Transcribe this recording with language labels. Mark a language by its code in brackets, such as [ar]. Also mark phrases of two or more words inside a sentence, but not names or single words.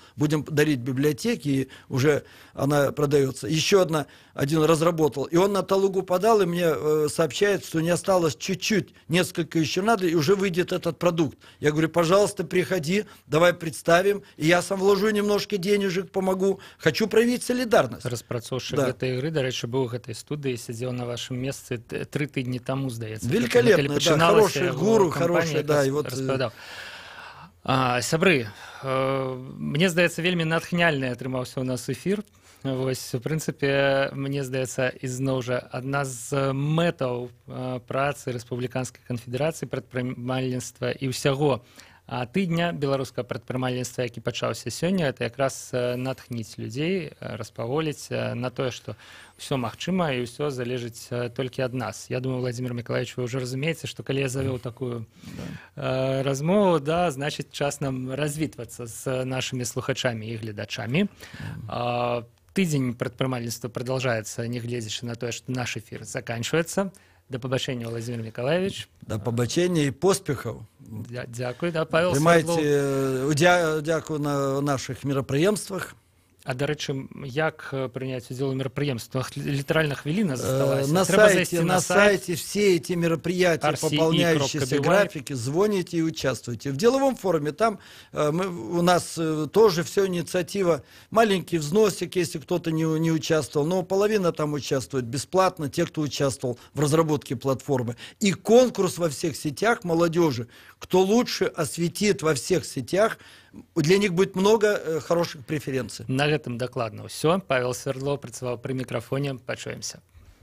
[ru] Будем дарить библиотеки, и уже она продается. Еще один разработал, и он на Талугу подал, и мне сообщает, что не осталось чуть-чуть, несколько еще надо, и уже выйдет этот продукт. Я говорю, пожалуйста, приходи, давай представим, и я сам вложу немножко денежек, помогу. Хочу проявить солидарность. [be] Распрацоўшчык Да. гэтай ігры, дарэчы, быў у гэтай студыі, сядзеў на вашым месцы 3 тыдні таму, здаецца. [ru] Великолепно, [be] Калі да, пачыналася [ru] хороший [be] яго гуру, кампанія, [ru] хороший, да, и вот... [be] распавядаў. Сябры, мне здаецца, вельмі натхняльны атрымаўся ў нас эфір. Вось, у прынцыпе, мне здаецца, ізноў жа адна з мэтаў працы Рэспубліканскай канфедэрацыі прадпрымальніцтва і ўсяго тыдня беларускага прадпрымальніцтва, які пачаўся сёння, это якраз натхніць людзей, распаволіць на тое, што ўсё магчыма і ўсё залежыць толькі ад нас. Я думаю, Владимир Миколаевич, вы ўжо разумееце, што калі я завёў такую размову, да, значыць, час нам развітвацца з нашымі слухачамі і гледачамі. Тыдзень прадпрымальніцтва продолжается, не глядзячы на тое, што [ru] наш эфир заканчивается. [uk] До побачення, Владимир Миколаевич. До побачення і поспіхаў. Дякую, да, Павел [be] Прымайце Свердлов. удзяку на наших мерапрыемствах. А, дарэчы, як прыняць удзел у мерапрыемствах? Літаральна хвіліна засталася. На Трэба [ru] сайте, [be] зайсці [ru] на сайте все эти мероприятия, RCE.by. пополняющиеся графики, звоните и участвуйте. В деловом форуме там у нас тоже все инициатива, маленький взносик, если кто-то не участвовал, но половина там участвует бесплатно, те, кто участвовал в разработке платформы. И конкурс во всех сетях молодежи. Кто лучше осветит во всех сетях, для них будет много хороших преференций. [be] На гэтым дакладна ўсё. Павел Свердлов працаваў пры мікрафоне. Пачуемся.